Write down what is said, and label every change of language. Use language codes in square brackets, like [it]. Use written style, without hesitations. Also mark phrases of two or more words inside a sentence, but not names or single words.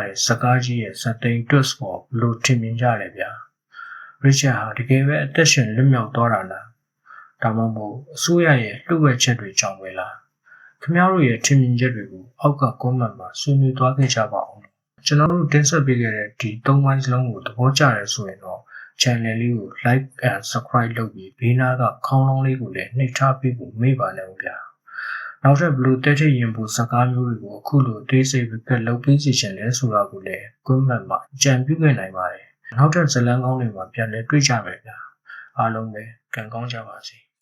[my] တဲ့စကားကြီးရဲ့ဇာတ်သိမ်း twist ကိုဘယ်လိုထင်မြင်ကြလဲဗျာ။ Richard ဟာတကယ်ပဲအသက်ရှင်လွတ်မြောက်သွားတာလား။ဒါမှမဟုတ်အ စိုးရရဲ့လှုပ်ဝက်ချက်တွေကြောင့်ပဲလား။ခင်ဗျားတို့ရဲ့ထင်မြင်ချက်တွေကိုအောက်က comment မှာဆွေးနွေးသွားခဲ့ကြပါဦး။ကျွန်တော်တို့တင်ဆက်ပေးခဲ့တဲ့ဒီ၃ပိုင်းစလုံးကိုသဘောကျတယ်ဆိုရင်တော့ channel လေးကို [en] like and subscribe [my] လုပ်ပြီးဘေးနားကခေါင်းလုံးလေးကိုလည်းနှိပ်ထားပေးဖို့မေ့ပါနဲ့ဗျာ။နောက်ထပ်ဘလို့တက်ထည့်ရင်ဖို့စကားမျိုးတွေကိုအခုလိုသေးစိတ်ပဲလုပ်ပေးစီချင်လဲဆိုတာကိုလည်း comment မှာအကြံပြုခဲ့နိုင်ပါတယ်။နောက်ထပ်ဇာတ်လမ်းကောင်းတွေမှာပြန်လည်တွေ့ကြမယ်ဗျာ။အားလုံးပဲကံကောင်းကြပါစေ။